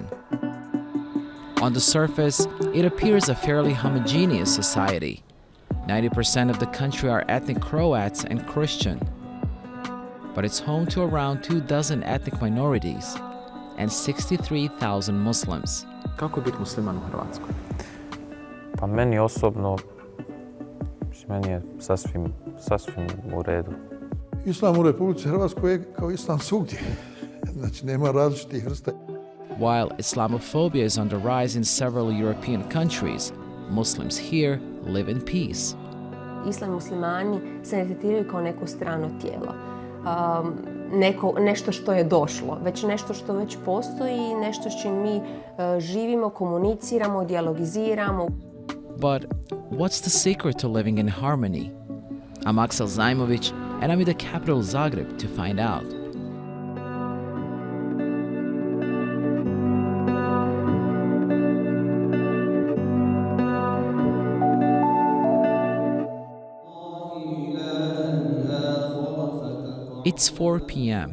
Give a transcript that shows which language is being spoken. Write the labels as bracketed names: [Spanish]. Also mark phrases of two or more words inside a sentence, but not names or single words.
[English] On the surface, it appears a fairly homogeneous society. 90% of the country are ethnic Croats and Christian. But it's home to around 24 ethnic minorities and 63,000 Muslims. [Croatian] Kako je biti musliman u Hrvatskoj? Pa meni osobno, meni je sasvim u redu. Islam u Republici Hrvatskoj je kao islam svugdje. Znači, nema različitih vrsta. [English] While Islamophobia is on the rise in several European countries, Muslims here live in peace. [Croatian] Islam i muslimani se ne tretiraju kao neko strano tijelo. Nešto što je došlo, već nešto što već postoji, nešto s čim mi živimo, komuniciramo, dijalogiziramo. [English] But what's the secret to living in harmony? I'm Aksel Zaimovic, and I'm in the capital Zagreb to find out. It's 4 p.m.